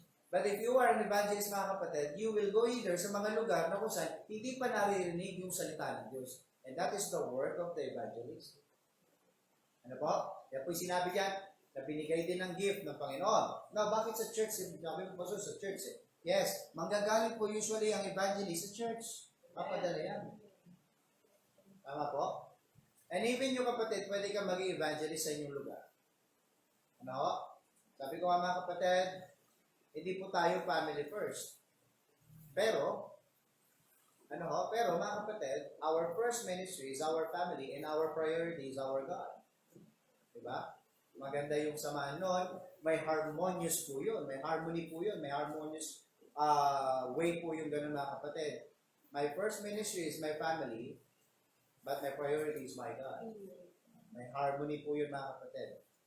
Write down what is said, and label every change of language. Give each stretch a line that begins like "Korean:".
English: But if you are an evangelist mga kapatid, you will go either
Filipino: sa mga lugar na kung saan hindi pa naririnig yung salita ng Diyos.
English: And that is the work of the evangelist.
Filipino: Ano po? Kaya po sinabi diyan na binigay din ng gift ng Panginoon. Now, bakit sa church? Sabi mo pa sa church eh. Yes, manggagaling po usually ang evangelist sa church. Papadala yan. Tama po? And even yung kapatid, pwede ka maging evangelist sa inyong lugar. Ano? Sabi ko mga kapatid, hindi po tayo family first. Pero mga kapatid,
English: our first ministry is our family and our priority is our God.
Filipino: Diba? Maganda yung samahan nun. May harmonious po yun. May harmony po yun. May harmonious way po yung ganun mga kapatid.
English: My first ministry is my family, but my priority is my God.
Filipino: May harmony po yun mga kapatid.